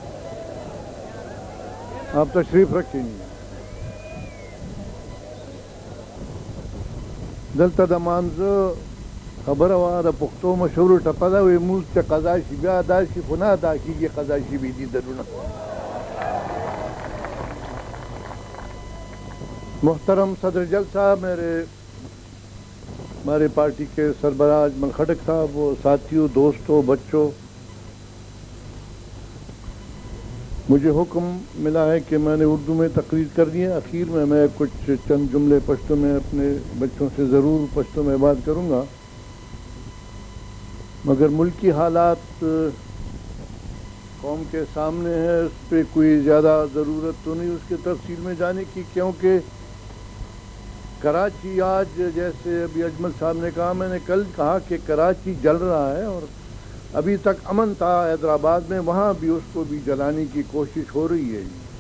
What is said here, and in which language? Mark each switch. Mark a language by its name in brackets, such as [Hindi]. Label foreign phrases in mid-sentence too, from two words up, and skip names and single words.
[Urdu] آپ تشریف رکھیں. [Pashto] دلته د مانزه خبره وه د پښتو مشهورو ټپه ده وایي مونځ چې قضا شي بیا ادا شي خو نه ادا کېږي قضا شوي دي درونه. [Urdu] محترم صدر جلسہ ہمارے پارٹی کے سربراہ اجمل خٹک صاحب و ساتھیوں دوستوں بچوں مجھے حکم ملا ہے کہ میں نے اردو میں تقریر کرنی ہے. اخیر میں کچھ چند جملے پشتو میں اپنے بچوں سے ضرور پشتو میں بات کروں گا مگر ملکی حالات قوم کے سامنے ہے اس پہ کوئی زیادہ ضرورت تو نہیں اس کے تفصیل میں جانے کی کیونکہ کراچی آج جیسے ابھی اجمل صاحب نے کہا میں نے کل کہا کہ کراچی جل رہا ہے اور ابھی تک امن تھا حیدرآباد میں وہاں بھی اس کو بھی جلانے کی کوشش ہو رہی ہے.